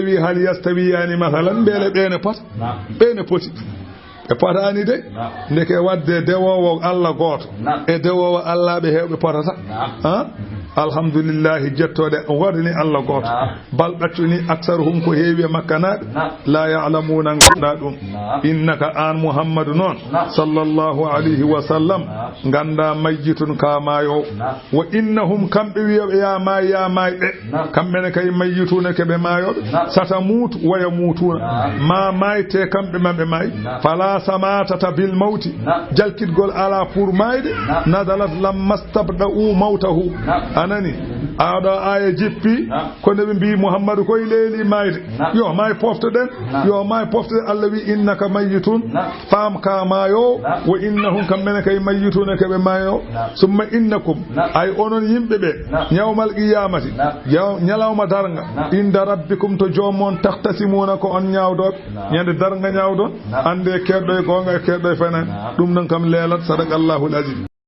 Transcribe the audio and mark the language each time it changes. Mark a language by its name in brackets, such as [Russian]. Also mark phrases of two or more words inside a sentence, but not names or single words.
[Fula] wi [Arabic] هل يستويان مثلا [Fula] beele ɓene pota ɓene poti e potani de ndeke wadde dewowo Allah goto e dewowo Allah ɓe hewɓe potata alhamdulillah jettode wardini Allah goto bal ɗaccuni aksaruhum ko heewi e makkanaɓe [Arabic] لا يعلمون [Fula] ganda ɗum innaka an muhammadu noon [Arabic] صلى الله عليه وسلم [Fula] ganda mayyitun kamayo [Arabic] وإنهم [Fula] kamɓe wiyoɓe yamayi ɓe kamɓene kay mayyituna keɓe mayoɓe sata mutu waya mutuna ma mayte kamɓe mamɓe mayi fala samatata [Arabic] بالموت [Fula] jalkitgol ala pour mayde nadalat [Arabic] لما استبطئوا موته [Fula] anani aɗo aya jippi ko nde ɓe mbi muhammadu koye leeli mayde yo may poftoɗen yo may poftoɗen Allah wi [Arabic] إنك ميت [Fula] faam ka mayo [Arabic] وإنهم [Fula] kamɓene kay mayyituna keɓe mayo [Arabic] ثم إنكم [Fula] ay onon yimɓe ɓe [Arabic] يوم القيامة [Fula] ñalawma darga [Arabic] عند ربكم [Fula] to joomon tahtasimuna ko on ñawdoɓe ñande darga ñawdon ande keɗɗo e gonga e keɗɗo e fenen ɗum non kam leelat [Arabic] صدق الله العظيم